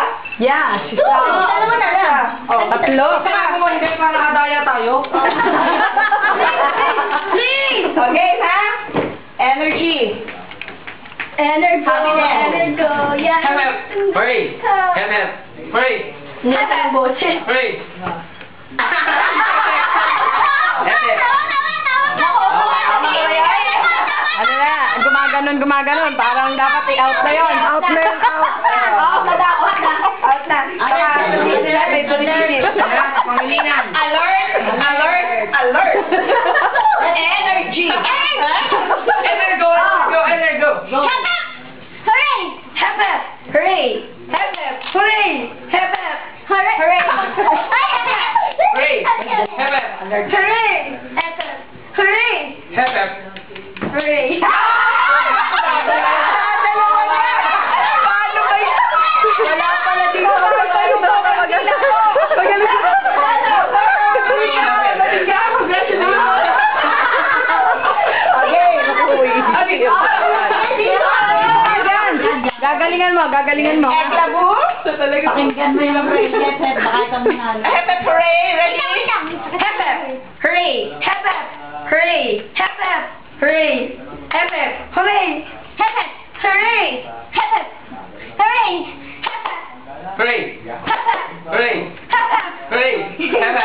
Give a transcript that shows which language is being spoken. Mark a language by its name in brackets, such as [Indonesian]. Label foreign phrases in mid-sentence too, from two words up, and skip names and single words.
[English] Yeah, she's out. [Filipino] Dalawa na lang. Tatlo. Saka mo hindi pa nakadaya tayo. [English] Please! Okay, ha? Energy. Energy. Energy. Yeah. Hep hep! Hooray! Hep hep! Hooray! Hep hep. Hooray! Hep hep! [Filipino] Ano na, gumaganon. Parang dapat i-out na yun. Out na yun, out. Out na daw. Out na. Pangilinan. [English] Alert! Alert! Alert! Energy! Energo! Energo! Hep hep! Hooray! Hep hep! Hooray! Hep hep! Hooray! Hep hep! Hooray! Hooray! Hooray! Hep hep! Hooray! Hep hep! Hooray! Hep hep! Hooray! [Filipino] Wala pala dito. Gagalingan mo. Eklabu? Pakinggan mo yung bracelet, baka ikaw manalo. [English] Hep hep! Hooray! Ready? Hep hep! Hooray! Hep hep! Hooray! Hep hep! Hooray! Hep hep! Hooray! Hep hep! Hooray! Hep hep! Hooray! Hep hep! Hooray! Hep hep! Hooray! Hep hep! Hooray! Hep hep!